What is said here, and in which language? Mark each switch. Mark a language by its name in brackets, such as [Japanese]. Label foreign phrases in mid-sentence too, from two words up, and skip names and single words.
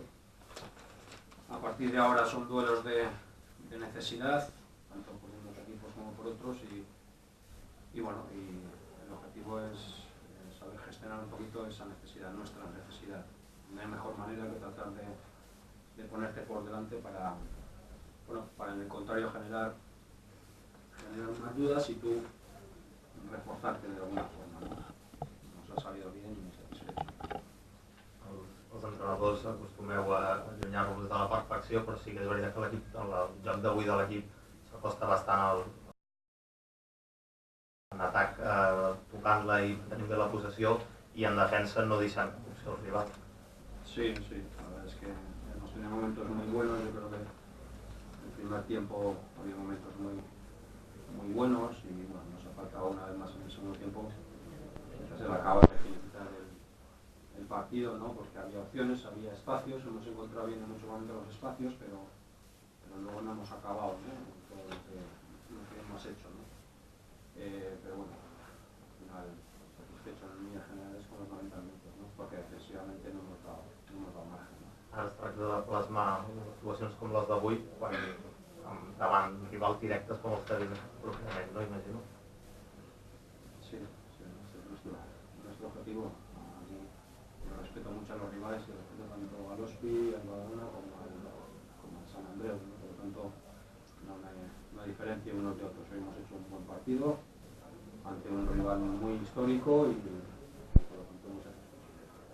[Spanish] A partir de ahora son duelos de necesidad, tanto por unos equipos como por otros, y bueno, y el objetivo es saber gestionar un poquito esa necesidad, nuestra necesidad. No hay mejor manera que tratar de ponerte por delante para, bueno, para en el contrario generar unas dudas y tú reforzarte de alguna forma, ¿no? Nos ha salido bien y satisfecho. [Catalan] Els entrenadors acostumeu a allunyar-vos de la perfecció, però sí que és veritat que l'equip, el joc d'avui de l'equip s'acosta bastant en atac, tocant-la i tenint bé la possessió, i en defensa no deixant opció al rival. [Spanish] Sí, sí, la verdad es que hemos tenido momentos muy buenos. Yo creo que en el primer tiempo había momentos muy buenos y bueno, nos ha faltado una vez más en el segundo tiempo. Quizás el acaba de finalizar el partido, ¿no? Porque había opciones, había espacios, hemos encontrado bien en muchos momentos los espacios, pero luego no hemos acabado, ¿no? Todo lo que hemos hecho, ¿no? Pero bueno, al final satisfecho en líneas generales con los 90 minutos, ¿no? Porque defensivamente no hemos dado margen, ¿no? [Catalan] Ara es tracta de plasmar actuacions com les d'avui quan davant rivals directes com els que venen properament, no? Imagino. [Spanish] Sí, sí, ese es nuestro objetivo. A mí yo respeto mucho a los rivales y respeto tanto al Ospi, al Badalona como al San Andreu, ¿no? Por lo tanto, no hay diferencia unos de otros. Hoy hemos hecho un buen partido ante un rival muy histórico y por lo tanto muy satisfechos.